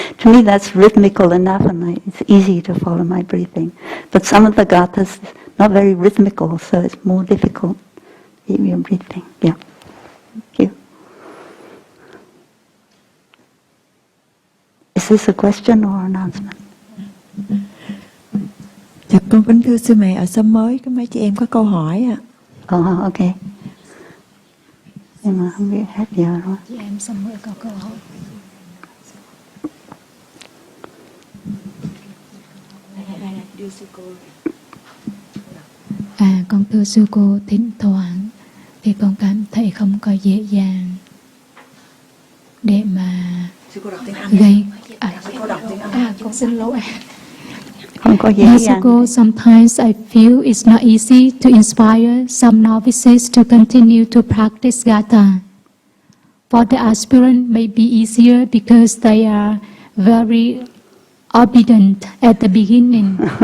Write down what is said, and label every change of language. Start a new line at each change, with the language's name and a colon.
English: To me that's rhythmical enough, and it's easy to follow my breathing. But some of the gathas, not very rhythmical, so it's more difficult. Keep your breathing. Yeah. Thank you. Is this a question or an announcement?
Vietnamese: Dạ, con kính thưa sư mẹ, ở xóm mới có mấy chị em có câu hỏi ạ.
English: Ok.
Vietnamese: Nhưng mà không biết hết giờ rồi. Chị em xóm mới có câu hỏi. Con thưa sư cô, thỉnh thoảng thì con cảm thấy không có dễ dàng để mà gây. Con xin lỗi. Không có dễ dàng.
English: Sometimes I feel it's not easy to inspire some novices to continue to practice gatha. For the aspirant may be easier because they are very obedient at the beginning.